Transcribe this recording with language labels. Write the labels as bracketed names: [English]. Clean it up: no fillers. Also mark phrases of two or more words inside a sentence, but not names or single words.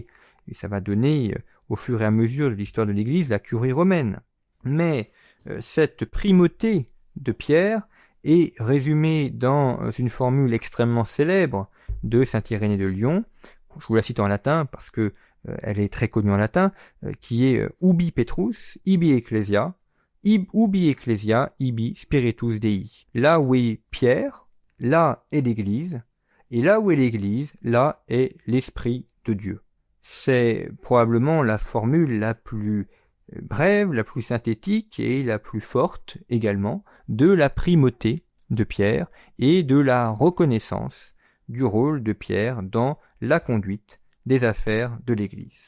[French] Et ça va donner, au fur et à mesure de l'histoire de l'Église, la curie romaine. Mais cette primauté de Pierre est résumée dans une formule extrêmement célèbre de saint Irénée de Lyon. Je vous la cite en latin parce que elle est très connue en latin, qui est [Latin] ubi Petrus, ibi ecclesia, ubi ecclesia, ibi spiritus Dei. [French] Là où est Pierre, là est l'Église, et là où est l'Église, là est l'Esprit de Dieu. C'est probablement la formule la plus brève, la plus synthétique et la plus forte également de la primauté de Pierre et de la reconnaissance du rôle de Pierre dans la conduite des affaires de l'Église.